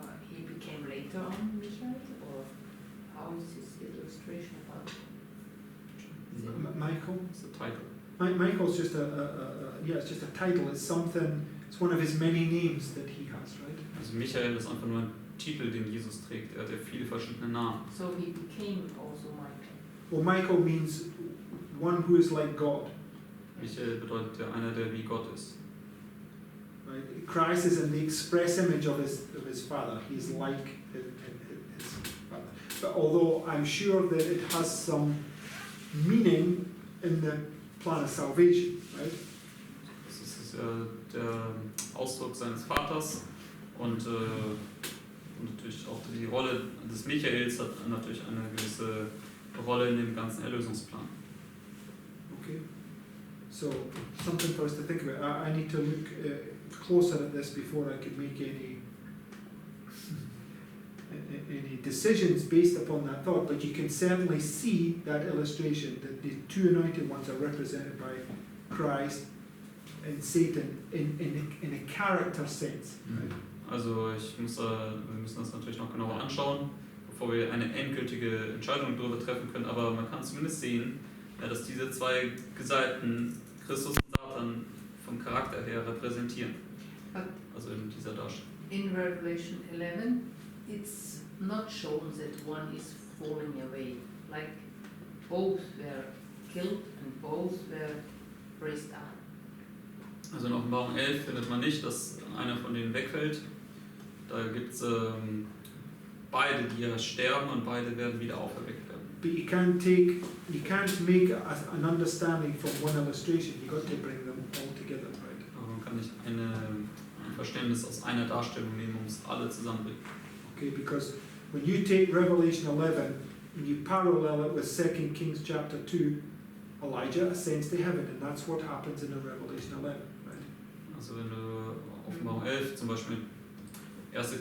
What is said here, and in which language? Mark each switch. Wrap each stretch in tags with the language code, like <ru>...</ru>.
<en>He became later on Michael, or how is this illustration about? Michael? That's the title. Michael's just it's just a title. It's something. It's one of his many names that he has, right?</en> <de>Also Michael ist einfach nur ein Titel, den Jesus trägt. Er hat ja viele verschiedene Namen.</de> <en>So he became also Michael. Well, Michael means one who is like God.</en> <de>Michael bedeutet ja einer, der wie Gott ist.</de> <en>Right? Christ is in the express image of his Father. He's like his Father. But although I'm sure that it has some meaning in the plan of salvation, right?</en> <de>Das ist der Ausdruck seines Vaters und natürlich auch die Rolle des Michaels hat natürlich eine gewisse Rolle in dem ganzen Erlösungsplan.</de> <en>Okay. So, something for us to think about. I need to look closer at this before I can make any decisions based upon that thought, but you can certainly see that illustration that the two anointed ones are represented by Christ and Satan in a character sense. Right?</en> <de>Also wir müssen das natürlich noch genauer anschauen, bevor wir eine endgültige Entscheidung darüber treffen können, aber man kann zumindest sehen, ja, dass diese zwei Gesalten, Christus und Satan, vom Charakter her repräsentieren. Also in dieser Darstellung.</de> <en>In Revelation 11, it's not shown that one is falling away. Like both were killed and both were raised up.</en> <de>Also in Offenbarung 11 findet man nicht, dass einer von denen wegfällt. Da gibt es beide, die ja sterben und beide werden wieder auferweckt werden.</de> <en>But you can't make an understanding from one illustration. You got to bring them all together, right?</en> <de>Aber man kann nicht ein Verständnis aus einer Darstellung nehmen, um es alle zusammenbringen.</de> <en>Okay, because when you take Revelation 11 and you parallel it with 2 Kings chapter 2, Elijah ascends to heaven, and that's what happens in Revelation 11, right?</en> <de>Also wenn du Offenbarung 11 zum Beispiel 2.</de>